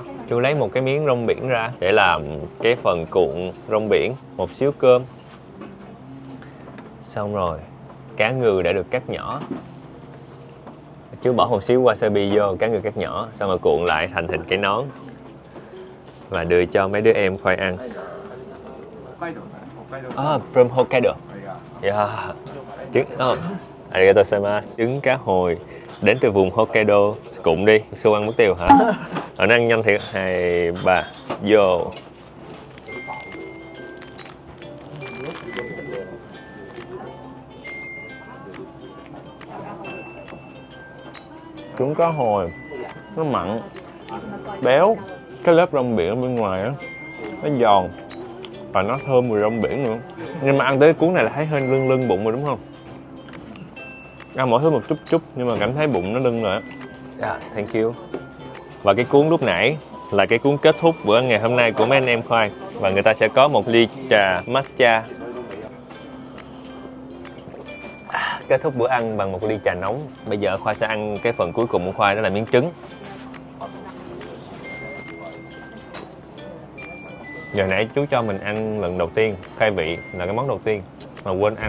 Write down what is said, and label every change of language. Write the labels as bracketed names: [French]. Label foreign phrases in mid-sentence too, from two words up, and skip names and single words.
[Vietnamese] Chú lấy một cái miếng rong biển ra để làm cái phần cuộn rong biển, một xíu cơm, xong rồi cá ngừ đã được cắt nhỏ. Chú bỏ một xíu wasabi vô, cá ngừ cắt nhỏ, xong rồi cuộn lại thành hình cái nón và đưa cho mấy đứa em khoai ăn. [English] From Hokkaido. Yeah. [Vietnamese] Trứng, [Japanese] ありがとうございます. [Vietnamese] Trứng cá hồi đến từ vùng Hokkaido. Cụm đi, xu ăn mất tiêu hả? Nó ăn nhanh thiệt. 2, 3, vô. Trứng cá hồi nó mặn, béo, cái lớp rong biển ở bên ngoài á nó giòn và nó thơm mùi rong biển nữa. Nhưng mà ăn tới cuốn này là thấy hơi lưng bụng rồi đúng không? Ăn mỗi thứ một chút nhưng mà cảm thấy bụng nó lưng rồi á. [English] Yeah, thank you. [Vietnamese] Và cái cuốn lúc nãy là cái cuốn kết thúc bữa ăn ngày hôm nay của mấy anh em khoai, và người ta sẽ có một ly trà matcha. Kết thúc bữa ăn bằng một ly trà nóng. Bây giờ Khoai sẽ ăn cái phần cuối cùng của Khoai, đó là miếng trứng. Giờ nãy chú cho mình ăn lần đầu tiên, khai vị là cái món đầu tiên mà quên ăn.